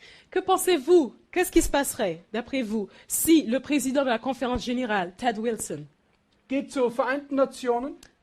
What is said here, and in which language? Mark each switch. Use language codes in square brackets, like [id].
[fr] Que pensez-vous? Qu'est-ce qui se passerait, d'après vous, si le président de la conférence générale, Ted Wilson, [de] geht zur Vereinten Nationen